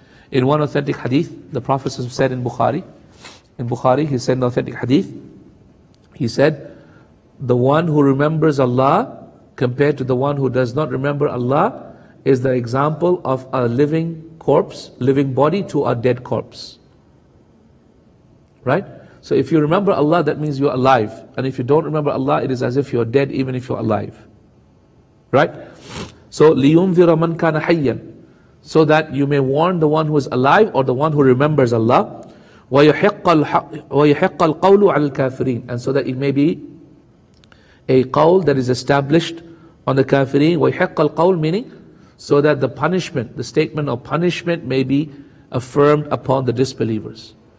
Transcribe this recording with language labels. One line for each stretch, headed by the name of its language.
English: In one authentic hadith, the Prophet said in Bukhari, he said in authentic hadith, he said, the one who remembers Allah compared to the one who does not remember Allah is the example of a living corpse, living body to a dead corpse. Right? So if you remember Allah, that means you're alive. And if you don't remember Allah, it is as if you're dead even if you're alive. Right? So,
Arabic: لِيُنذِرَ مَنْ كَانَ حَيًّا.
English: So that you may warn the one who is alive or the one who remembers Allah.
Arabic: وَيُحِقَّ الْقَوْلُ عَلَى الْكَافِرِينَ.
English: And so that it may be a qawl that is established on the kafirin.
Arabic: وَيُحِقَّ الْقَوْلُ,
English: meaning so that the punishment, the statement of punishment may be affirmed upon the disbelievers.